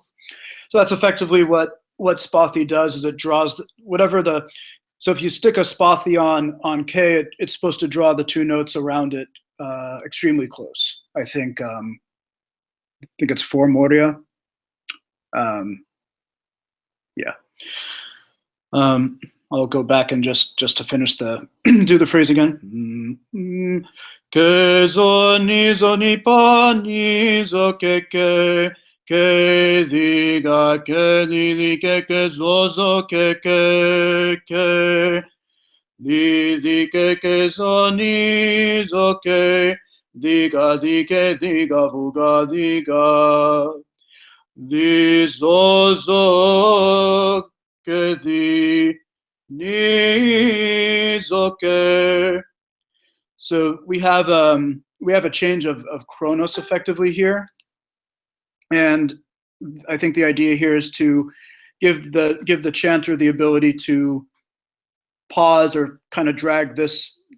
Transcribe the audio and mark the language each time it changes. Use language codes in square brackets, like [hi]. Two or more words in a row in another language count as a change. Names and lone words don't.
[en] So that's effectively what spathy does, is it draws whatever the, so if you stick a spathy on K, it's supposed to draw the two notes around it extremely close. I think it's 4 Moria. Yeah. I'll go back and just to finish the do the phrase again. Kezo nizo ni pa nizo ke diga ke li ke zo zo ke di ke zo nizo ke diga buga diga di zo zo ke di needs okay. So we have a change of chronos effectively here, and I think the idea here is to give the chanter the ability to pause or kind of drag this